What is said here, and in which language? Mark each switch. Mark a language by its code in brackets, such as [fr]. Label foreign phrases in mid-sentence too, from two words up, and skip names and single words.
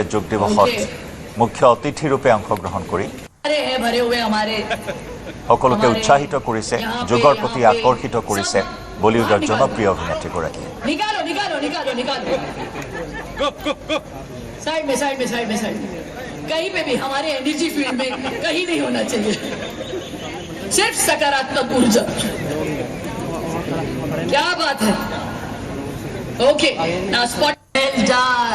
[as] যোগ দিৱসত মুখ্য অতিথিৰূপে অংশগ্ৰহণ কৰি সকলোকে উৎসাহিত কৰিছে, যোগৰ প্ৰতি আকৰ্ষিত কৰিছে বলিউডৰ জনপ্ৰিয় অভিনেত্ৰীগৰাকীয়ে। [hi] कहीं पे भी हमारे एनर्जी फील्ड में कहीं नहीं होना चाहिए, सिर्फ सकारात्मक ऊर्जा। क्या बात है। [en] okay, now spot done.